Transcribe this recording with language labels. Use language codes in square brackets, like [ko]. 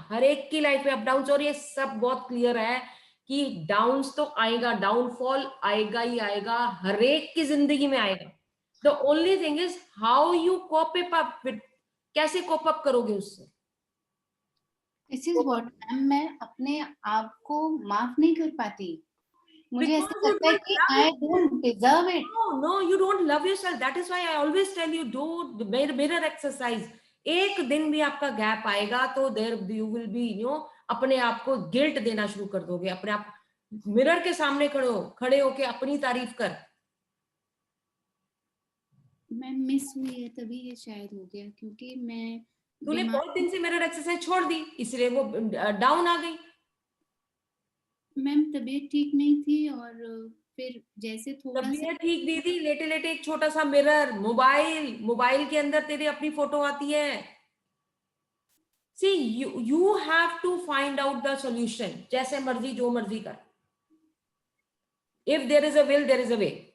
[hi] हर एक की लाइफ में अप डाउन्स, और ये सब बहुत क्लियर है कि डाउन्स तो आएगा, डाउनफॉल आएगा ही आएगा, हर एक की जिंदगी में आएगा. [en] The only thing is how you cope up with. [hi] कैसे कोप अप करोगे उससे? [en] this is what [hi] मैं अपने आप को माफ नहीं कर पाती. मुझे ऐसा लगता है कि [en] I don't deserve it. No, you don't love yourself. That is why I always tell you, do mirror exercise. [hi] एक दिन भी आपका गैप आएगा तो [en] there you will be, you know, [hi] अपने आप को गिल्ट देना शुरू कर दोगे. अपने आप मिरर के सामने खड़े होके अपनी तारीफ कर. मैं मिस हुई है तभी ये शायद हो गया, क्योंकि तूने बहुत दिन से मिरर एक्सरसाइज छोड़ दी, इसलिए वो डाउन आ गई. मैम तबीयत ठीक नहीं थी और फिर जैसे थोड़ा तबीयत ठीक नहीं थी, लेटे लेटे एक छोटा सा मिरर, मोबाइल के अंदर तेरे अपनी फोटो आती है. [en] See, you have to find out the solution. [hi] जैसे मर्जी जो मर्जी कर. [en] If there is a will, there is a way.